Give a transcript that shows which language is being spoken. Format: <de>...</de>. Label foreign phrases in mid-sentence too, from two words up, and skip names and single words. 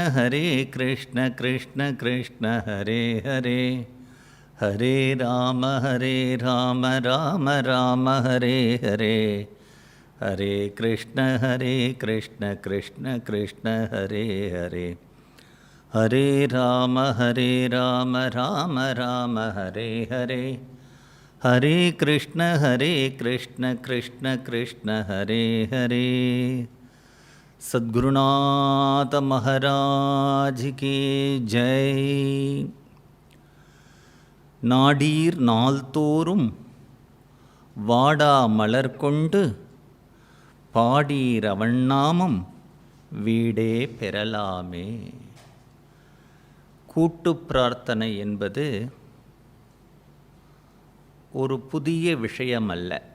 <sa>कृष्ण कृष्ण हरे हरे, हरे राम राम राम हरे हरे, हरे कृष्ण कृष्ण कृष्ण हरे हरे, हरे राम राम हरे हरे, हरे कृष्ण कृष्ण कृष्ण हरे हरे।</sa> <hi>सद्गुरुनाथ महाराज की जय।</hi> <ta>नाडीर नाள்தோறும் வாடா மலர் கொண்டு பாடீர் அவன் நாமம் வீடே பெறலாமே. கூட்டு பிரார்த்தனை என்பது ஒரு புதிய விஷயம் அல்ல.</ta>